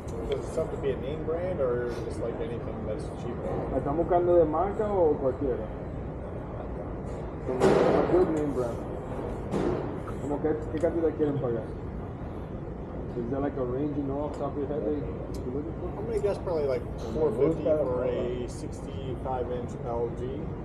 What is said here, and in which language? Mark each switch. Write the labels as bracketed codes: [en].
[en] Does it have to be a name brand or just like anything that's cheaper? [es] ¿Están buscando de marca o cualquiera? Como [en] a good name brand. [es] Como qué cantidad quieren pagar? [en] Is there like a range you know off the top of your head that you're looking for? I'm gonna guess probably like 450 for a 65-inch LG.